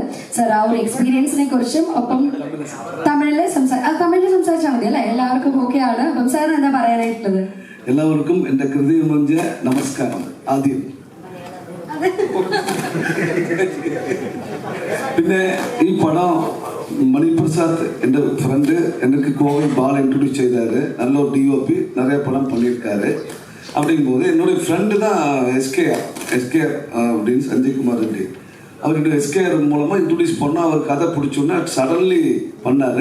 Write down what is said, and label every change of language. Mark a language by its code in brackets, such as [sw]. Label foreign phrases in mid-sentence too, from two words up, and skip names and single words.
[ml] സർ, ആ ഒരു എക്സ്പീരിയൻസിനെ കുറിച്ചും ഒപ്പം തമിഴിൽ സംസാരിച്ചാൽ മതി അല്ലെ? എല്ലാവർക്കും ഓക്കെ ആണ്. അപ്പം സാറിന് എന്താ പറയാനായിട്ടുള്ളത്? എല്ലാവർക്കും എൻ്റെ ഹൃദയം നിറഞ്ഞ നമസ്കാരം. ആദ്യം പിന്നെ ഈ പടം [ta] மணிபிரசாத் என்ற ஃப்ரெண்டு எனக்கு கோவை பால் இன்ட்ரடியூஸ் செய்தார். நல்ல ஒரு டிஓபி, நிறைய படம் பண்ணியிருக்காரு. அப்படிங்கும்போது என்னுடைய ஃப்ரெண்டு தான் எஸ்கேஆர் அப்படின்னு சஞ்சய்குமார் ரெட்டி. அவர்கிட்ட எஸ்கேஆர் மூலமாக இன்ட்ரடியூஸ் பண்ணால் அவர் கதை பிடிச்சோன்னா சடன்லி பண்ணார்.